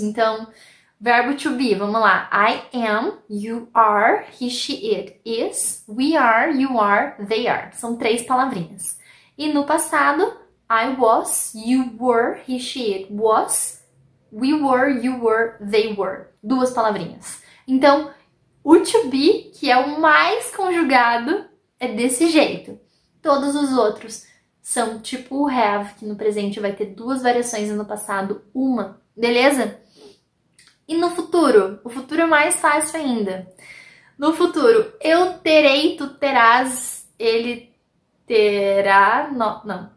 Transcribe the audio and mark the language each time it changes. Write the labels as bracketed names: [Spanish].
[Portuguese] Então, verbo to be, vamos lá. [English] I am, you are, he, she, it is, we are, you are, they are. [Portuguese] São 3 palavrinhas. E no passado, [English] I was, you were, he, she, it was, we were, you were, they were. [Portuguese] 2 palavrinhas. Então, o to be, que é o mais conjugado, é desse jeito. Todos os outros são tipo o have, que no presente vai ter 2 variações e no passado 1. Beleza? E no futuro? O futuro é mais fácil ainda. No futuro, eu terei, tu terás, ele terá, não.